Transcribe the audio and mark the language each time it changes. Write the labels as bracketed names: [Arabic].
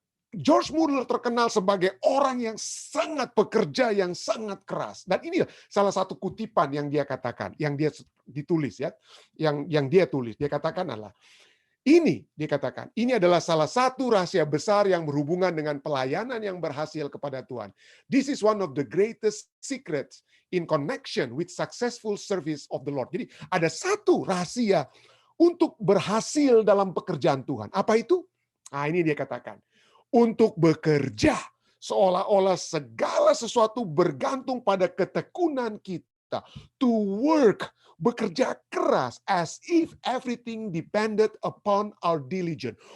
[Indonesian] George Muller terkenal sebagai orang yang sangat pekerja, yang sangat keras. Dan ini salah satu kutipan yang dia katakan, yang dia ditulis, ya, yang dia tulis. Dia katakan adalah, dia katakan, ini adalah salah satu rahasia besar yang berhubungan dengan pelayanan yang berhasil kepada Tuhan. [English] This is one of the greatest secrets in connection with successful service of the Lord. [Indonesian] Jadi ada satu rahasia untuk berhasil dalam pekerjaan Tuhan. Apa itu? Nah, ini dia katakan. Untuk bekerja seolah-olah segala sesuatu bergantung pada ketekunan kita. [English] To work, [Indonesian] bekerja keras [English] as if everything depended upon our diligence.